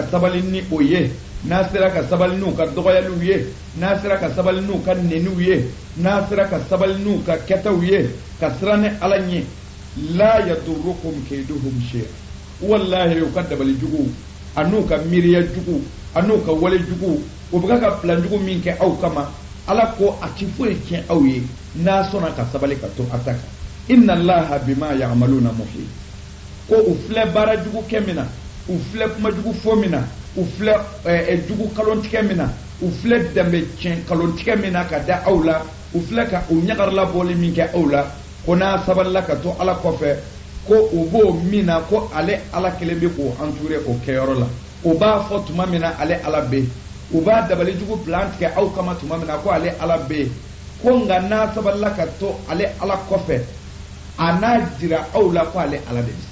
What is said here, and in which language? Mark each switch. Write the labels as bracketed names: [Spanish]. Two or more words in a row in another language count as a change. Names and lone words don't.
[Bambara] ka sabali ni o ye n'a sera ka sabali n'u ka dɔgɔyaliw ye n'a sera ka sabali n'u ka neniw ye n'a sera ka sabali n'u ka kɛtaw ye ka siran ni ala ɲɛ la [Arabic] يضركم كيدهم شيئا [Bambara] wallahi u ka dabali jugu a n'u ka miiriya jugu a n'u ka wale jugu u bɛ ka plan jugu min kɛ aw kama ala ko a ti foyi tiɲɛ aw ye n'a sɔnna ka sabali ka to a ta kan [Arabic] إن الله بما يعملون محيط [Bambara] ko u filɛ baara jugu kɛ min na u filɛ kuma jugu fɔ min na u filɛ jugu kalontigɛ min na u filɛ danbe tiɲɛ kalontigɛ min na ka da aw la u filɛ ka u ɲagarila bɔli min kɛ aw la ko n'a sabalila ka to ala kɔfɛ ko u b'o min na ko ale ala kelen bɛ k'o entouré o kɛyɔrɔ la u b'a fɔ tuma min na ale ala bɛ yen u b'a dabali jugu plan tigɛ aw kama tuma min na ko ale ala bɛ yen ko nka n'a sabalila ka to ale ala kɔfɛ a n'a jira aw la ko ale ala de